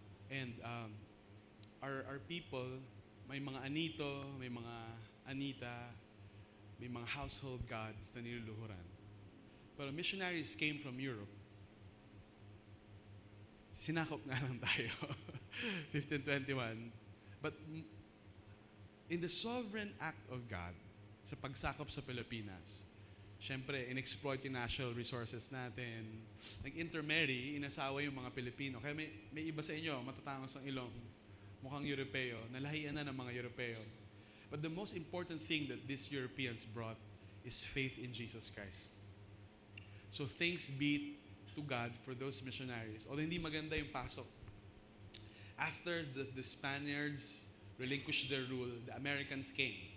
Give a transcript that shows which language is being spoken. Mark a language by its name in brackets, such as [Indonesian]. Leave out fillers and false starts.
[English] And our people, [Filipino] may mga Anito, may mga Anita, may mga household gods na niluluhuran. [English] Pero missionaries came from Europe. [Filipino] Sinakop nga lang tayo. 1521. [English] But in the sovereign act of God, [Filipino] sa pagsakop sa Pilipinas, syempre, [English] in-exploit yung natural resources natin. [Filipino] Nag-intermarry, inasawa yung mga Pilipino. Kaya may iba sa inyo, matatangos ang ilong, mukhang Europeo, nalahian na ng mga Europeo. [English] But the most important thing that these Europeans brought is faith in Jesus Christ. So thanks be to God for those missionaries. [Filipino] Although hindi maganda yung pasok. [English] After the Spaniards relinquished their rule, the Americans came.